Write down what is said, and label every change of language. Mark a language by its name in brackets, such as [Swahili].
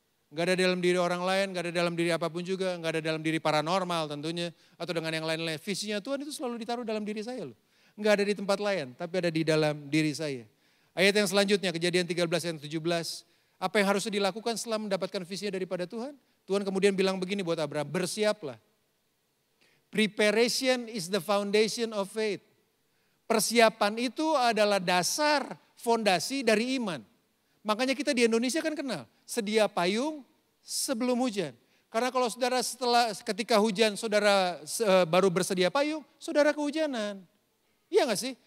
[Indonesian] Enggak ada dalam diri orang lain, enggak ada dalam diri apapun juga, enggak ada dalam diri paranormal tentunya, atau dengan yang lain-lain. Visinya Tuhan itu selalu ditaruh dalam diri saya loh. Enggak ada di tempat lain, tapi ada di dalam diri saya. Ayat yang selanjutnya, Kejadian 13 ayat 17. Apa yang harus dilakukan setelah mendapatkan visinya daripada Tuhan? Tuhan kemudian bilang begini buat Abraham, bersiaplah. [English] Preparation is the foundation of faith. [Indonesian] Persiapan itu adalah dasar fondasi dari iman. Makanya kita di Indonesia kan kenal, sedia payung sebelum hujan. Karena kalau saudara ketika hujan saudara baru bersedia payung, saudara kehujanan. Iya gak sih?